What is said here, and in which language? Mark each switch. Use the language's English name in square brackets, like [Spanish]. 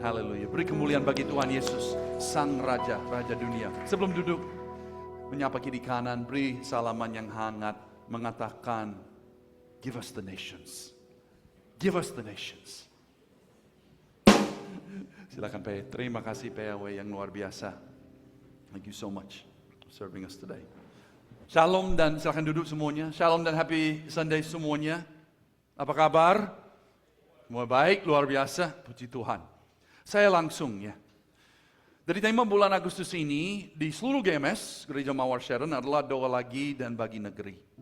[Indonesian] Haleluya. Beri kemuliaan bagi Tuhan Yesus, Sang Raja, Raja dunia. Sebelum duduk, menyapa kiri kanan, beri salaman yang hangat, mengatakan, [English] give us the nations. Give us the nations. [Indonesian] Silakan Pak. Terima kasih PAW yang luar biasa. [English] Thank you so much for serving us today. [Indonesian] Shalom dan silakan duduk semuanya. Shalom dan [English] happy Sunday [Indonesian] semuanya. Apa kabar? Semua baik, luar biasa. Puji Tuhan. Saya langsung ya. Dari tema bulan Agustus ini di seluruh GMS, Gereja Mawar Sharon adalah doa lagi dan bagi negeri.